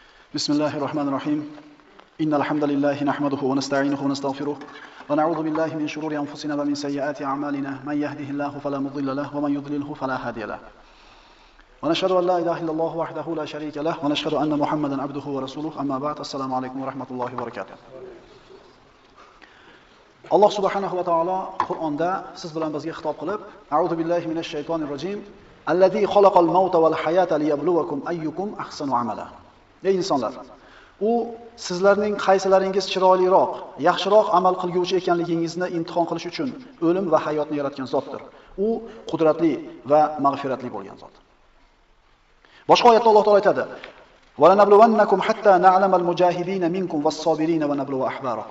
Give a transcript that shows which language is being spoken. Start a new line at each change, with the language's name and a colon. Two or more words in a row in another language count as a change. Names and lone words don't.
Arabic: بسم الله الرحمن الرحيم إن الحمد لله نحمده ونستعينه ونستغفره ونعوذ بالله من شرور أنفسنا ومن سيئات أعمالنا من يهده الله فلا مضل له ومن يضلله فلا هادي له ونشهد أن لا إله إلا الله وحده لا شريك له ونشهد أن محمدا عبده ورسوله أما بعد السلام عليكم ورحمة الله وبركاته.
Uzbek: Allah subhanahu va taolo Qur'onda siz bilan bizga xitob qilib,
Arabic: أعوذ بالله من الشيطان الرجيم, الذي خلق الموت والحياة ليبلوكم أيكم أحسن عملا.
Uzbek: Ey insonlar, u sizlarning qaysilaringiz chiroyliroq, yaxshiroq amal qilguvchi ekanligingizni imtihon qilish uchun o'lim va hayotni yaratgan zotdir. U qudratli va mag'firatli bo'lgan zot. Boshqa oyatda Alloh taolo aytadi:
Arabic: "ولنبلونكم حتى نعلم المجاهدين منكم والصابرين ونبلو أخباركم."